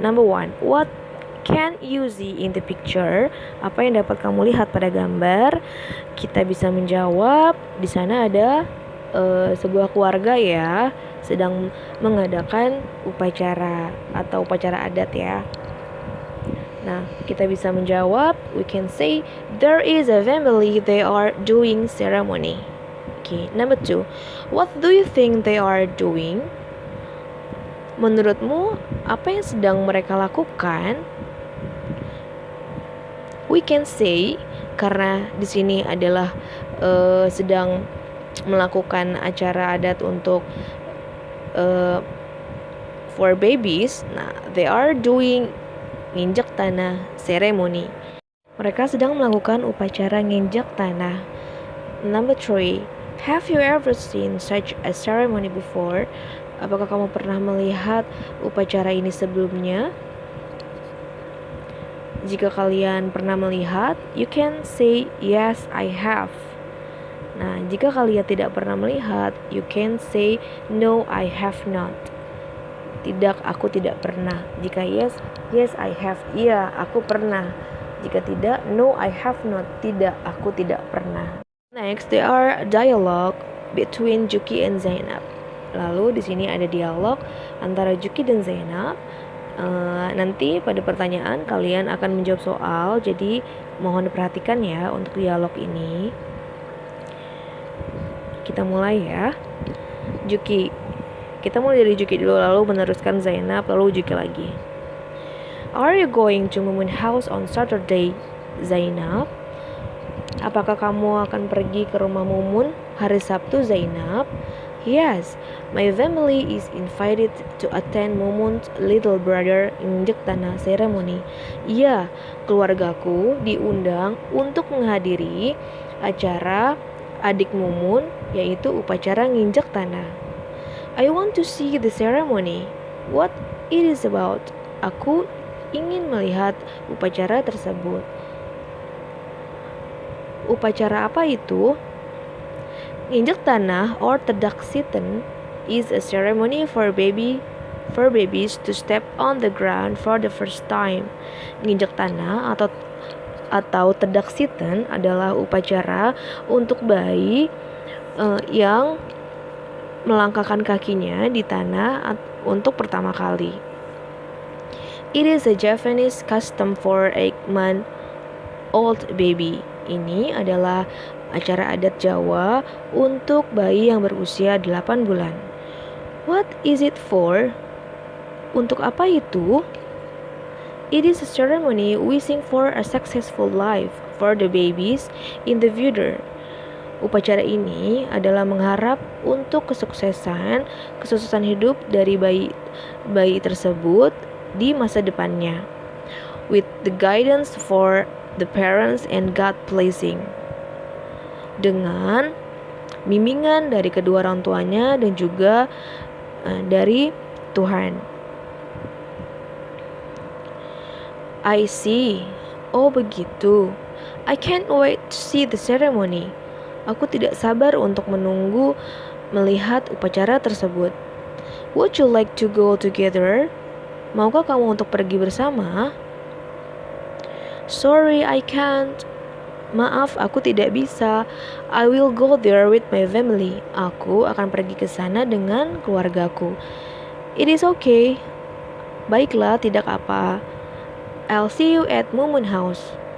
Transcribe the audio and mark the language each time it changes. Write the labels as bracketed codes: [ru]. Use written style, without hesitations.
[en] Number 1, what can you see in the picture? [id] Apa yang dapat kamu lihat pada gambar? Kita bisa menjawab. Di sana ada sebuah keluarga ya, sedang mengadakan upacara atau upacara adat ya. Nah, kita bisa menjawab. [en] We can say there is a family, they are doing ceremony. Okay, number 2, what do you think they are doing? [id] Menurutmu apa yang sedang mereka lakukan? [en] We can say, [id] karena di sini adalah sedang melakukan acara adat untuk [en] for babies. Nah, they are doing nginjak tanah ceremony. [id] Mereka sedang melakukan upacara nginjak tanah. [en] Number 3, have you ever seen such a ceremony before? [id] Apakah kamu pernah melihat upacara ini sebelumnya? Jika kalian pernah melihat, [en] you can say yes, I have. [id] Nah, jika kalian tidak pernah melihat, [en] you can say no, I have not. [id] Tidak, aku tidak pernah. Jika [en] yes, yes, I have. [id] Iya, aku pernah. Jika tidak, [en] no, I have not. [id] Tidak, aku tidak pernah. [en] Next, there are dialogue between Juki and Zainab. [id] Lalu di sini ada dialog antara Juki dan Zainab. Nanti pada pertanyaan kalian akan menjawab soal, jadi mohon diperhatikan ya untuk dialog ini. Kita mulai ya. Juki. Kita mulai dari Juki dulu, lalu meneruskan Zainab, lalu Juki lagi. [en] Are you going to Mumun house on Saturday, Zainab? [id] Apakah kamu akan pergi ke rumah Mumun hari Sabtu, Zainab? [en] Yes, my family is invited to attend Mumun's little brother injek tanah ceremony. [id] Iya, keluargaku diundang untuk menghadiri acara adik Mumun, yaitu upacara nginjek tanah. [en] I want to see the ceremony. What it is about? [id] Aku ingin melihat upacara tersebut. Upacara apa itu? [en] Nginjek tanah or tadaksiten is a ceremony for babies to step on the ground for the first time. [id] Nginjek tanah atau tadaksiten adalah upacara untuk bayi yang melangkahkan kakinya di tanah untuk pertama kali. [en] It is a Japanese custom for 8-month-old baby. [id] Ini adalah acara adat Jawa untuk bayi yang berusia 8 bulan. [en] What is it for? [id] Untuk apa itu? [en] It is a ceremony wishing for a successful life for the babies in the future. [id] Upacara ini adalah mengharap untuk kesuksesan hidup dari bayi tersebut di masa depannya. [en] With the guidance for the parents and God blessing. [id] Dengan bimbingan dari kedua orang tuanya dan juga dari Tuhan. [en] I see. [id] Oh begitu. [en] I can't wait to see the ceremony. [id] Aku tidak sabar untuk melihat upacara tersebut. [en] Would you like to go together? [id] Maukah kamu untuk pergi bersama? [en] Sorry, I can't. [id] Maaf, aku tidak bisa. [en] I will go there with my family. [id] Aku akan pergi ke sana dengan keluargaku. [en] It is okay. [id] Baiklah, tidak apa. [en] I'll see you at Mumun house.